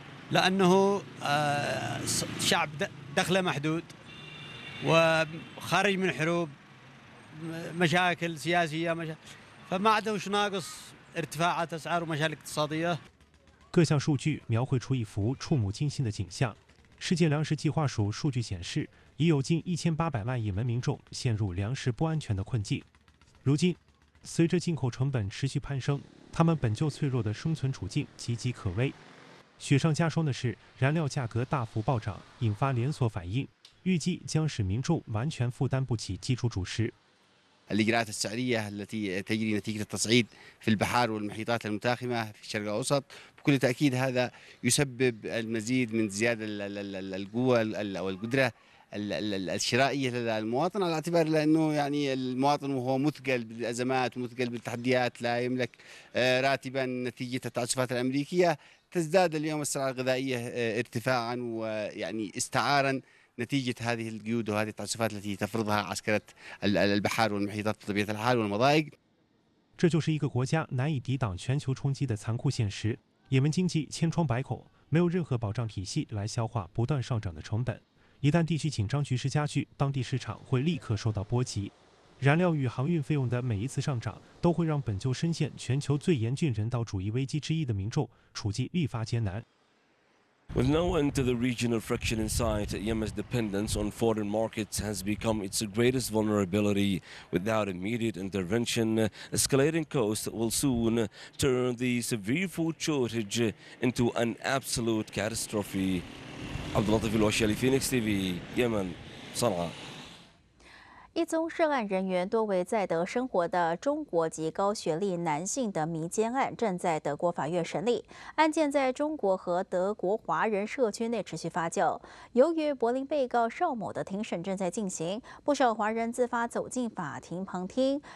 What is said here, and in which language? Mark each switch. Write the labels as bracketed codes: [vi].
[ar] لأنه شعب دخله محدود وخارج من حروب مشاكل سياسية فما عنده وش ناقص ارتفاعات أسعار ومشاكل اقتصادية. [zh] 各项数据描绘出一幅触目惊心的景象。世界粮食计划署数据显示，已有近1800万也门民众陷入粮食不安全的困境。如今，随着进口成本持续攀升，他们本就脆弱的生存处境岌岌可危。雪上加霜的是，燃料价格大幅暴涨，引发连锁反应，预计将使民众完全负担不起基础主食。 [ar] الإجراءات السعرية التي تجري نتيجة التصعيد في البحار والمحيطات المتاخمة في الشرق الأوسط بكل تأكيد هذا يسبب المزيد من زيادة القوة أو القدرة الشرائية لدى المواطن على اعتبار لأنه يعني المواطن وهو مثقل بالأزمات ومثقل بالتحديات لا يملك راتبا نتيجة التعسفات الأمريكية. تزداد اليوم السلع الغذائية ارتفاعا ويعني استعارا نتيجة هذه القيود وهذه التعسفات التي تفرضها عسكرة البحار والمحيطات بطبيعة الحال والمضايق. [zh] 这就是一个国家难以抵挡全球冲击的残酷现实。也门经济千疮百孔，没有任何保障体系来消化不断上涨的成本。一旦地区紧张局势加剧，当地市场会立刻受到波及。燃料与航运费用的每一次上涨，都会让本就深陷全球最严峻人道主义危机之一的民众处境愈发艰难。 [en] With no end to the regional friction in sight, Yemen's dependence on foreign markets has become its greatest vulnerability. Without immediate intervention, escalating costs will soon turn the severe food shortage into an absolute catastrophe. Abdul Latif Al-Washali, Phoenix TV, Yemen, Sana'a. [zh] 一宗涉案人员多为在德生活的中国籍高学历男性的迷奸案正在德国法院审理。案件在中国和德国华人社区内持续发酵。由于柏林被告邵某的庭审正在进行，不少华人自发走进法庭旁听。